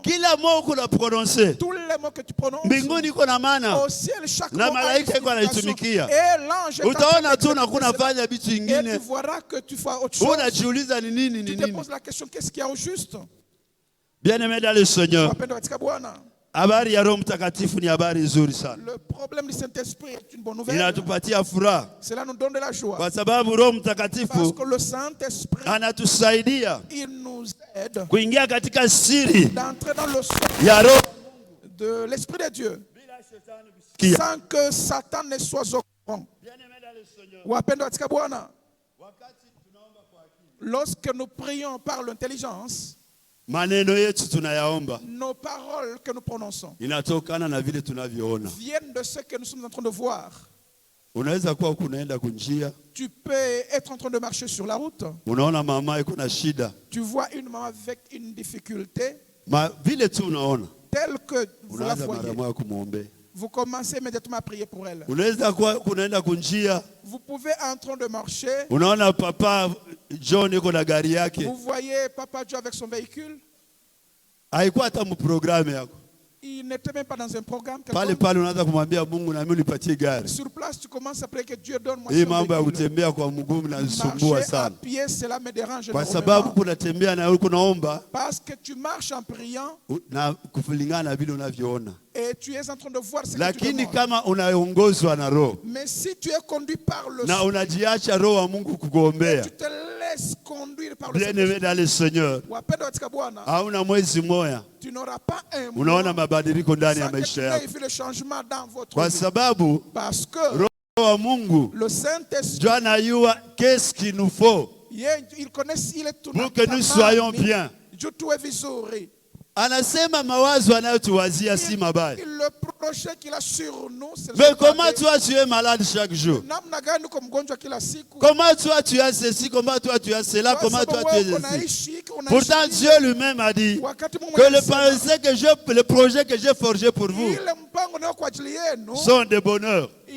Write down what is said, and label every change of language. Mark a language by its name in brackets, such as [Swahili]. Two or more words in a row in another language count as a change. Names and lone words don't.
[French] Tous les mots que tu prononces au ciel, chaque mot a une signification. Et l'ange et tu verras que tu fais autre chose. Tu te poses la question, qu'est-ce qu'il y a au juste? Bien-aimé dans le Seigneur, [Swahili] habari ya Roho Mtakatifu ni habari nzuri sana. [French] Le problème du Saint-Esprit est une bonne nouvelle. [Swahili] Inatupatia furaha. [French] Cela nous donne de la joie. [Swahili] Kwa sababu Roho Mtakatifu [French] parce que le Saint-Esprit [Swahili] anatusaidia [French] il nous aide [Swahili] kuingia katika siri [French] d'entrer dans le son [Swahili] ya Roho [French] de l'Esprit de Dieu sans que Satan ne soit au courant. [Swahili] Wapendwa katika Bwana, [French] lorsque nous prions par l'intelligence, [Swahili] maneno yetu tunayaomba, [French] nos paroles que nous prononçons [Swahili] inatokana na vile tunavyoona, [French] viennent de ce que nous sommes en train de voir. [Swahili] Unaweza kuwa kunaenda kunjia, [French] tu peux être en train de marcher sur la route, [Swahili] unaona mama iko na shida, [French] tu vois une maman avec une difficulté, [Swahili] vile tu unaona, [French] tel que vous la voyez, [Swahili] kumwombea, [French] vous commencez immédiatement à prier pour elle. [Swahili] Unaweza kuwa kunaenda kunjia, [French] vous pouvez en train de marcher, [Swahili] unaona papa John iko na gari yake, [French] vous voyez papa John avec son véhicule, [Swahili] haikuwa hata mu programme yako, [French] il n'était même pas dans un programme. [Swahili] Pale unaanza kumwambia Mungu na mimi unipatie gari. [French] Sur place tu commences à prier que Dieu donne moi. [Swahili] Hii mambo ya kutembea kwa mguu inanisumbua sana. [French] Cela me dérange [Swahili] kwa sababu kunatembea na wewe kunaomba. [French] Parce que tu marches en priant. [Swahili] Na kulingana na vile unavyoona. [French] Et tu es en train de voir ce que tu [Swahili] Lakini [French] demandes. [Swahili] kama unaongozwa na Roho. [French] Mais si tu es conduit par le [Swahili] na unajiacha Roho wa Mungu kukuombea. [French] Tu te laisses conduire par le Bien-aimé dans le Seigneur. [Swahili] Hauna mwezi mmoja. [French] Tu n'auras pas un mois. [Swahili] Unaona mabadiliko ndani ya maisha yako. Kwa sababu [French] parce que [Swahili] Roho wa Mungu [French] le Saint-Esprit Dieu anajua qu'est-ce qu'il nous faut. Il connaît il est tout pour que nous soyons bien. [Swahili] Anasema mawazo anayotuwazia si mabaya. [French] Le projet qu'il a sur nous, mais comment toi tu es malade chaque jour? Comment toi tu as ceci, comment toi tu as cela, comment toi tu es ceci? Pourtant Dieu lui-même a dit que le projet que j'ai forgé pour vous sont de bonheur.